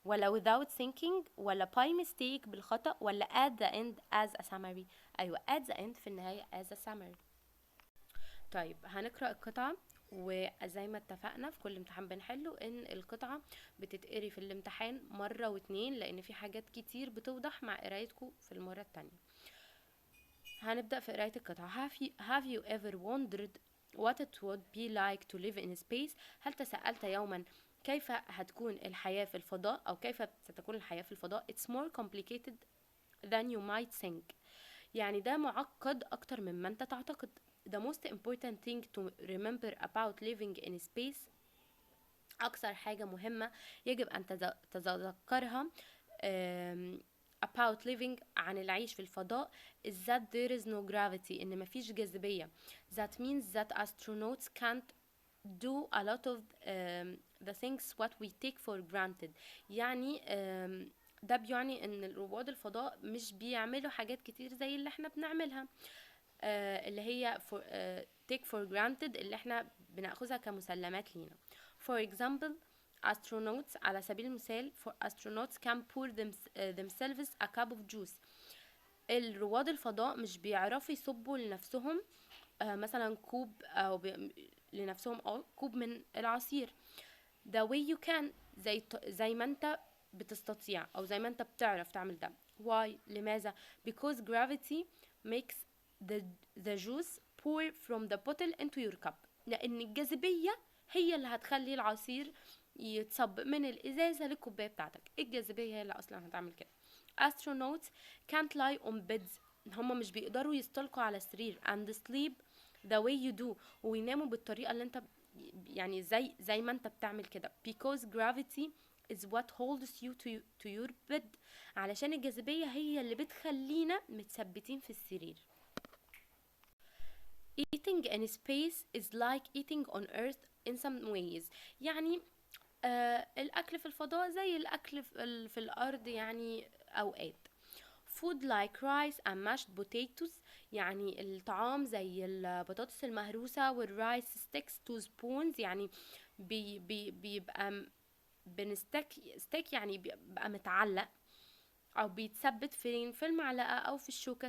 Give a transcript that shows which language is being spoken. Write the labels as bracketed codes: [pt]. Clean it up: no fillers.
[en] ولا without thinking، ولا by mistake بالخطأ، ولا at the end as a summary؟ ايوه at the end [ar] في النهاية [en] as a summary. [ar] طيب هنقرأ القطعة، وزي ما اتفقنا في كل امتحان بنحله ان القطعة بتتقري في الامتحان مرة واتنين، لان في حاجات كتير بتوضح مع قرايتكم في المرة التانية. هنبدأ في قراية القطعة. [en] have you ever wondered what it would be like to live in space؟ [ar] هل تساءلت يوما كيف هتكون الحياة في الفضاء، أو كيف ستكون الحياة في الفضاء؟ [en] it's more complicated than you might think، [ar] يعني ده معقد أكتر مما أنت تعتقد. [en] the most important thing to remember about living in space، [ar] أكثر حاجة مهمة يجب أن تتذكرها [en] about living [ar] عن العيش في الفضاء [en] is that there is no gravity، [ar] إن مفيش جاذبية. [en] that means that astronauts can't do a lot of the things what we take for granted. [ar] يعني ده بيعني ان رواد الفضاء مش بيعملوا حاجات كتير زي اللي احنا بنعملها، اللي هي [en] take for granted [ar] اللي احنا بناخذها كمسلمات لينا. [en] for example astronauts، [ar] على سبيل المثال [en] for astronauts can pour themselves a cup of juice. [ar] الرواد الفضاء مش بيعرفوا يصبوا لنفسهم مثلا كوب او لنفسهم او كوب من العصير. [en] the way you can [ar] زي ما انت بتستطيع او زي ما انت بتعرف تعمل ده. [en] why؟ [ar] لماذا؟ [en] because gravity makes the juice pour from the bottle into your cup، [ar] لان الجاذبية هي اللي هتخلي العصير يتصب من الازازة للكوباية بتاعتك. الجاذبية هي اللي اصلا هتعمل كده. [en] astronauts can't lie on beds، [ar] هما مش بيقدروا يستلقوا على سرير [en] and sleep the way you do، [ar] ويناموا بالطريقة اللي انت يعني زي ما انت بتعمل كده. [en] because gravity is what holds you to your bed، [ar] علشان الجاذبية هي اللي بتخلينا متثبتين في السرير. [en] eating in space is like eating on earth in some ways، [ar] يعني الأكل في الفضاء زي الأكل في الأرض يعني أوقات. [en] food like rice and mashed potatoes، [ar] يعني الطعام زي البطاطس المهروسة والرايس [en] sticks to spoons، [ar] يعني بيبقى ستيك يعني بيبقى متعلق او بيتثبت فين؟ في المعلقة او في الشوكة.